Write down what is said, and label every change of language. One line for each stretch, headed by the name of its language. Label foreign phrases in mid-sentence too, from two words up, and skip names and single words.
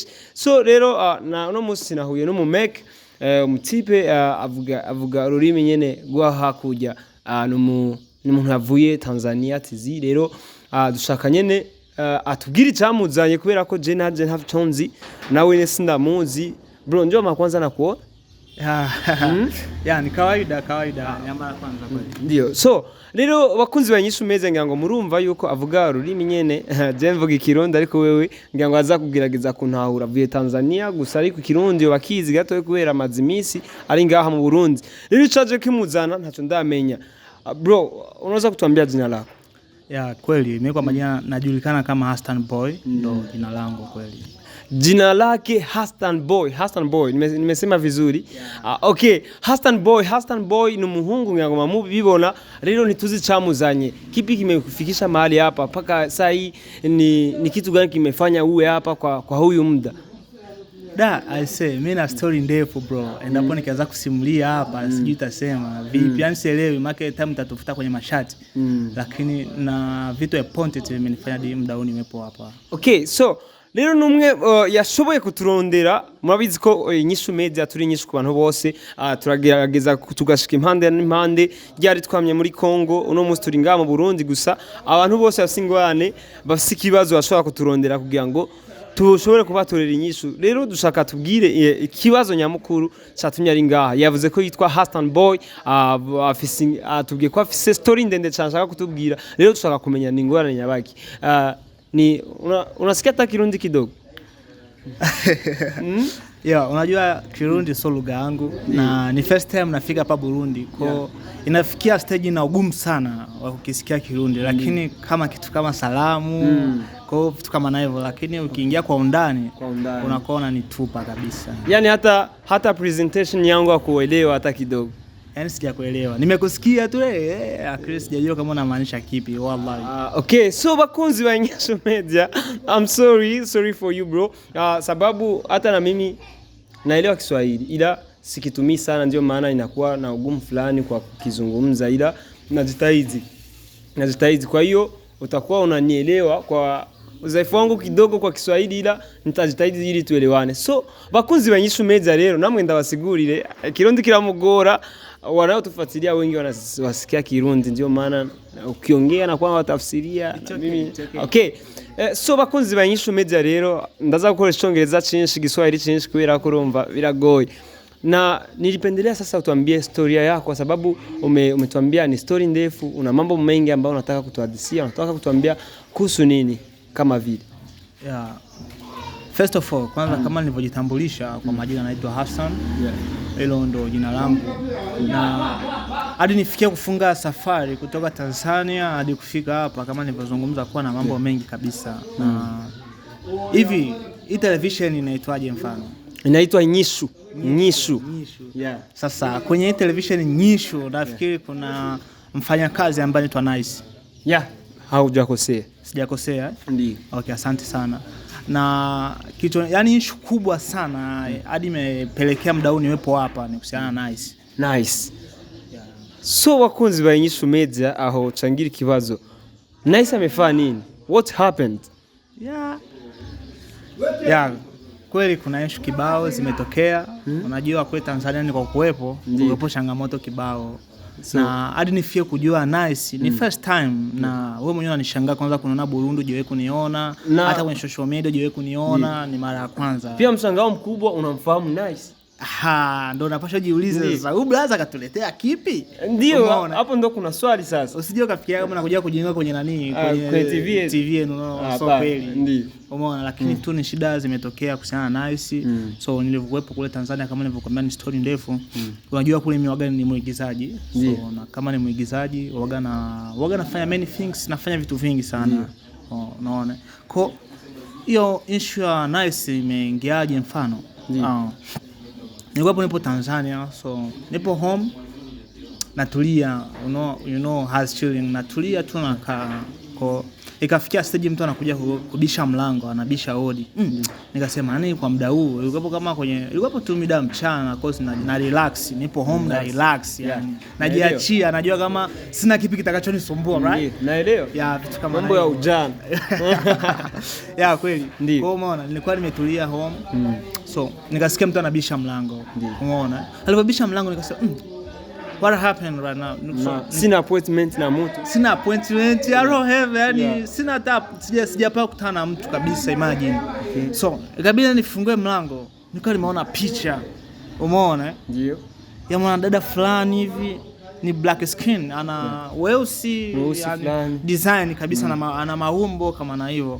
Rundi: So rero no musi nahuye no mu make umutipe avuga ururimi nyene gwa hakurya n'umuntu yavuye Tanzania tizi. Rero dushaka nyene atubwira icyamuzanye kubera ko je naje ntavyonzi nawe ne sindamuzi.
Swahili: Bro njoo makwanza nakuona. Ya ni kawaida nyamara kwanza kweli. Ndio.
Rundi: So rero bakunzi ba INYISHU media ngira ngo murumva yuko avuga ururimi nyene je mvuga ikirundi, ariko wewe ngira ngo aza kugerageza kuntahura avuye Tanzania gusa, ariko ikirundi bakizi gato kubera amazimisi ari ngaha mu Burundi. Rero icaje kimuzana ntaco ndamenya.
Swahili: Bro unaweza kutuambia jina lako? Ya kweli mimi kwa majina najulikana kama Hastan boy, ndo jina langu kweli. Jina lake Hastan boy nimesema vizuri.
Rundi: Okay, Hastan boy ni umuhungu ngira ngo mamubibona. Rero nituzi camuzanye
Swahili: kipi kimekufikisha mahali hapa paka saa hii, ni kitu gani kimefanya uwe hapa kwa huyu muda?
English: I say
Swahili: mimi na story ndefu bro, endapo nikianza kusimulia hapa sijui utasema vipi, yani sielewi
English: market time
Swahili: tatafuta kwenye mashati. Lakini na vitu important vimenifanya hadi muda huu nimepo hapa.
Rundi: Okay, so rero numwe yashoboye kuturondera. Murabizi ko INYISHU media turi INYISHU ku bantu bose, turagerageza tugashika impande n'impande. Ryari twamye muri Kongo, uno musi turi ngaha mu Burundi, gusa abantu bose basingwane bafise ikibazo bashobora kuturondera kugira ngo tushobore kubatorera INYISHU. Rero dushaka tubwire ikibazo nyamukuru cyatumye ari ngaha. Yavuze ko yitwa Hastan boy, atubwiye ko afise story ndende cyane ashaka kutubwira. Rero dushaka kumenya ni ngorane nyabaki.
Swahili: Ni unasikia hata kirundi kidogo? Yeah, unajua Kirundi sio lugha yangu na ni
English: first time
Swahili: nafika hapa Burundi. Kwa inafikia stage na ugumu sana wa kukisikia Kirundi, lakini kama kitu kama salamu, kwa vitu kama na hivyo, lakini ukiingia kwa undani unakuwa unanitupa kabisa. Yani hata presentation yangu hakuelewa hata kidogo. Yani sijakuelewa. Nimekusikia tu Chris, sijajua kama unamaanisha kipi wallahi.
English: Okay, so
Rundi: bakunzi wa
English: INYISHU Media, I'm sorry for you bro.
Swahili: Sababu hata na mimi naelewa Kiswahili ila sikitumii sana, ndio maana inakuwa na ugumu fulani kwa kuzungumza, ila najitahidi. Kwa hiyo utakuwa unanielewa kwa udhaifu wangu kidogo kwa Kiswahili, ila nitajitahidi ili tuelewane.
Rundi: So bakunzi wa INYISHU Media rero namwe ndabasigurire Kirundi kiramugora,
Swahili: wanaotufuatilia wengi wanasikia Kirundi, ndio maana ukiongea na kwa watafsiria mimi okay.
Rundi: So bakunzi ba INYISHU Media rero ndaza gukoresha Icyongereza cyinshi, Giswahili cyinshi kubera ko urumva biragoye,
Swahili: na nilipendelea sasa utuambie historia yako kwa sababu umetuambia ni story ndefu, una mambo mengi ambayo unataka kutuhadithia, unataka kutuambia kuhusu nini kama vile.
English: Yeah. First of all,
Swahili: kwanza kama nilivyojitambulisha kwa majina naitwa Hassan. Hilo ndo jina langu. Na hadi nifikia kufunga safari kutoka Tanzania hadi kufika hapa, kama nilivyozungumza, kuwa na mambo mengi kabisa. Na hivi hii television inaitwaje mfano? Inaitwa INYISHU. Yeah. Sasa kwenye hii television INYISHU nafikiri kuna mfanyakazi ambaye anaitwa Nice. Yeah. Haujakosea. Sijakosea? Ndio. Okay, asante sana. Na kitu yani issue kubwa sana hadi imepelekea mdau niwepo hapa ni kuhusiana na Nice. Yeah.
Rundi: So wakunzi wa INYISHU Media aho changira kibazo.
Swahili: Nice amefanya nini?
English: What happened? Yeah.
Swahili: Kweli kuna issue kibao zimetokea. Unajua kwetu Tanzania ni kwa kuwepo changamoto kibao. So, na hadi nifie kujua Nice ni
English: first time,
Swahili: na wewe mwenyewe unanishangaa kwanza kuniona Burundi, jiwe kuniona hata kwenye
English: social media
Swahili: jiwe kuniona, ni mara ya kwanza. Pia mshangao mkubwa, unamfahamu Nice? Ndo unapaswa jiulize sasa, huyu brother katuletea kipi? Ndio hapo ndo kuna swali sasa. Usije ukafikiria kama nakuja kujenga kwenye nani, kwenye TV so kweli. Ndio. Umeona, lakini tu ni shida zimetokea kuhusiana na Nice. So nilivyokuepo kule Tanzania, kama nilivyokuambia, ni story ndefu. Unajua kule mimi waga ni muigizaji. So na kama ni muigizaji waga nafanya
English: many things,
Swahili: nafanya vitu vingi sana. Unaona. Kwa hiyo issue ya Nice imeingiaje mfano? Nipo Tanzania, so nipo home natulia,
English: you know has chilling,
Swahili: natulia tu nakaa. Kwa ikafikia stage mtu anakuja kubisha mlango, anabisha hodi. Nikasema nani kwa muda huu? Ilikuwa tu muda mchana, cause na relax, nipo home na relax, yani najiachia, najua kama sina kipi kitakachonisumbua, right? Naelewa. Yeah, vitu kama mambo ya ujana. Yeah, kweli. Kwa umeona, nilikuwa nimetulia home. So nikasikia mtu anabisha mlango. Umeona? Alipobisha mlango nikasema
English: what happened right now?
Swahili: Sina appointment na mtu.
English: I don't have
Swahili: yani sina hata sijapata kukutana na mtu kabisa, imagine. So ikabidi nifungue mlango, nikawa nimeona picha. Umeona? Ndio. Ya mwanadada fulani hivi, ni
English: black skin,
Swahili: ana weusi yani design kabisa, ana maumbo kama na hivyo.